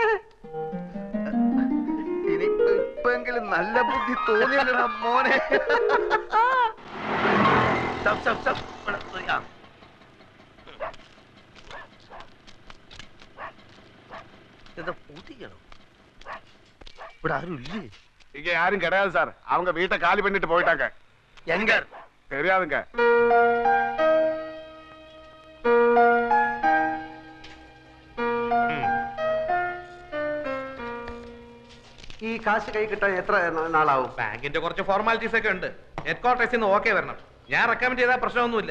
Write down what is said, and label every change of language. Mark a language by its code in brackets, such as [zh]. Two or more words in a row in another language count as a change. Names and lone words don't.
[ml] ഇനിയിപ്പെങ്കിലും നല്ല ബുദ്ധി തോന്നിയല്ലടാ മോനെ. ഇവിടെ ആരും ഇല്ലേ? [ta] இங்க யாரும் கிடையாது சார். அவங்க வீட்டை காலி பண்ணிட்டு போயிட்டாங்க. எங்க? தெரியாதுங்க. [ml] ഈ കാശ് കൈ കിട്ടാൻ എത്ര നാളാവും? ബാങ്കിന്റെ കുറച്ച് ഫോർമാലിറ്റീസ് ഒക്കെ ഉണ്ട്. ഹെഡ്ക്വാർട്ടേഴ്സിൽ നിന്ന് ഓക്കെ വരണം. ഞാൻ റെക്കമെൻഡ് ചെയ്താൽ പ്രശ്നമൊന്നുമില്ല.